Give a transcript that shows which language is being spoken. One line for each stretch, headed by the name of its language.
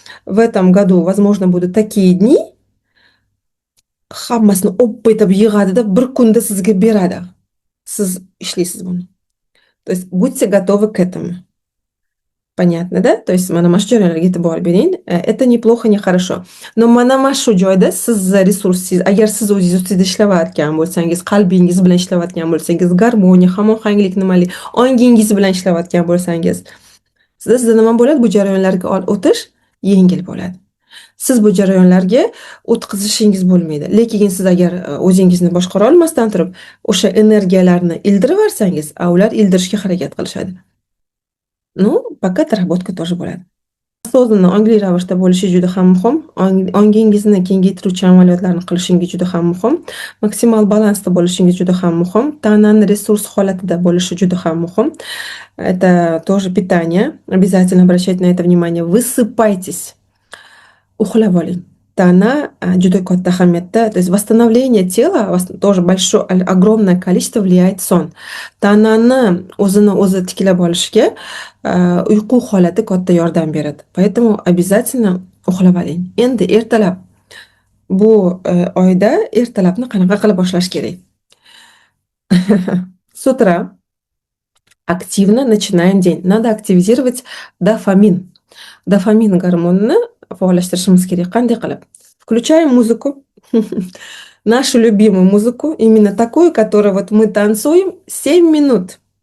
Russian: В этом году, возможно, будут такие dni,
Uzbek: hammasini o'pib yig'adida bir kunda sizga beradi. Siz ishlaysiz buni.
Russian: То есть будьте готовы к этому. Понятно, да?
Uzbek: То есть mana shu joylarga e'tibor bering.
Russian: Это неплохо, не хорошо.
Uzbek: Но mana shu joyda siz resursingiz, agar siz o'zingiz ustida ishlayotgan bo'lsangiz, qalbingiz bilan ishlayotgan bo'lsangiz, garmoniya, hamohanglik nimali, ongingiz bilan ishlayotgan bo'lsangiz, sizda nima bo'ladi? Bu jarayonlarga o'tish yengil bo'ladi. Siz bu jarayonlarga o'tkazishingiz bo'lmaydi. Lekin siz agar o'zingizni boshqara olmasdan turib, o'sha energiyalarni ildirib yuborsangiz, ular ildirishga harakat qilishadi.
Russian: Ну, пока darabotka тоже bo'ladi.
Uzbek: So'zni ongli ravishda bo'lishi juda ham muhim. Ongingizni kengaytiruvchi amaliyotlarni qilishingiz juda ham muhim. Maksimal balansda bo'lishingiz juda ham muhim. Tanani resurs holatida bo'lishi juda ham muhim.
Russian: Это тоже питание. Обязательно обращайте на это внимание. Высыпайтесь.
Uzbek: Uxlab oling. Tana juda katta ahamiyatda.
Russian: То есть восстановление тела тоже большое, огромное количество влияет сон.
Uzbek: Tanani o'zini o'zi tiklab olishga uyqu holati katta yordam beradi.
Russian: Поэтому обязательно
Uzbek: uxlab oling. Endi ertalab bu oyda ertalabni qanaqa qilib boshlash kerak?
Russian: С утра активно начинаем день. Надо активизировать дофамин.
Uzbek: Дофамин гормонini faollashtirishimiz kerak. Qanday qilib?
Russian: Включаем музыку. Нашу любимую музыку, именно такую, которую вот мы танцуем 7 минут.